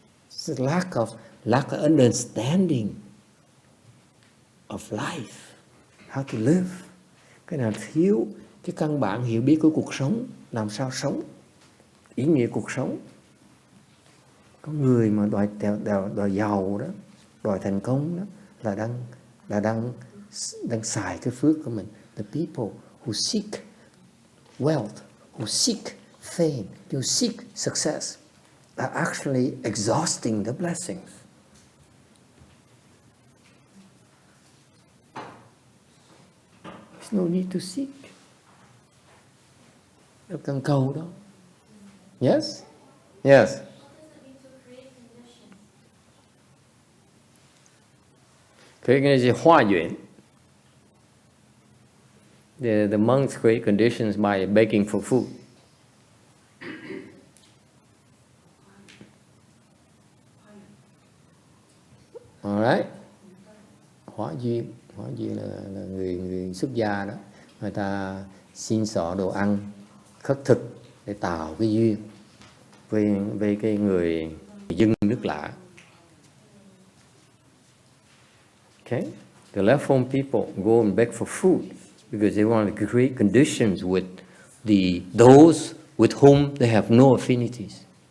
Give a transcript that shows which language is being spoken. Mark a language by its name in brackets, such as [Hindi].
[English] It's a lack of understanding of life, how to live. [Vietnamese] Cái nào thiếu cái căn bản hiểu biết của cuộc sống, làm sao sống, ý nghĩa cuộc sống. Có người mà đòi giàu đó, đòi thành công đó là đang xài cái phước của mình. [English] The people who seek wealth, who seek fame, who seek success are actually exhausting the blessings. There's no need to seek. [Vietnamese] Đâu cần cầu đâu. [English] Yes? Yes. Create conditions, 化缘. The monks create conditions by begging for food. Alright. [Vietnamese] Hóa duyên là người xuất gia đó, người ta xin xỏ đồ ăn khất thực để tạo cái duyên với cái người dân nước lạ. [English] Okay, the left home people go and beg for food because they want to create conditions with those with whom they have no affinities.